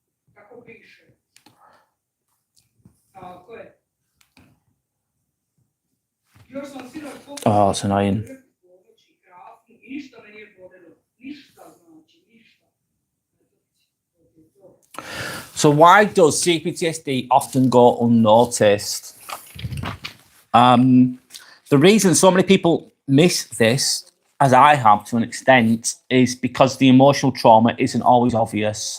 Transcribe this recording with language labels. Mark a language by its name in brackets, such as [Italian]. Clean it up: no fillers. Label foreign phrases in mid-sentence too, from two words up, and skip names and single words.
[Croatian] Kako piše. Tako je. Još sam sinoć [English] Oh, it's annoying. [Croatian] ponoći krasno i ništa me nije bodilo. Ništa znači, ništa. [English] So why does CPTSD often go unnoticed? The reason so many people miss this, as I have to an extent, is because the emotional trauma isn't always obvious.